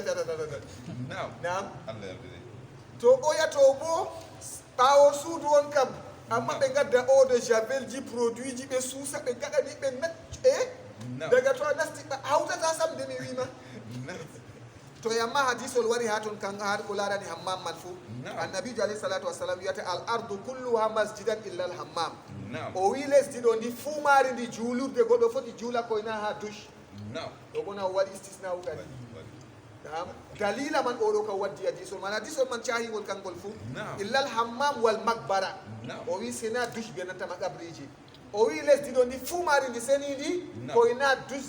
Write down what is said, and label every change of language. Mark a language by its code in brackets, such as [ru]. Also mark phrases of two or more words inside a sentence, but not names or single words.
[ff] nam to ɓoyato bo ɓawo suudu on kam amma ɓe gadda [fr] eau de javel [ff] ji produit ji ɓe suusa ɓe gaɗani ɓe daga to a nasti hawtata samde mi wima to yamma hadisol wari ha toon kan ha ko larani hammam man fou annabijo [ar] عليه الصلاة والسلام [ff] wiyata [ar] الأرض كلها مسجد إلا الحمام [ff] o wi lesdi ɗo ndi fuu maari ndi juulurde goɗɗo foti juula koyna ha douche ɗo bona o waɗi istisna u kadi dalila man oɗo kam waddi hadisol man hadisol man cahigol kangol fou [ar] إلا الحمام والمقبرة [ff] o wi sena douche benantama qabriji o wi lesdi ɗo ndi fuu maari ndi seni ndi koyna douche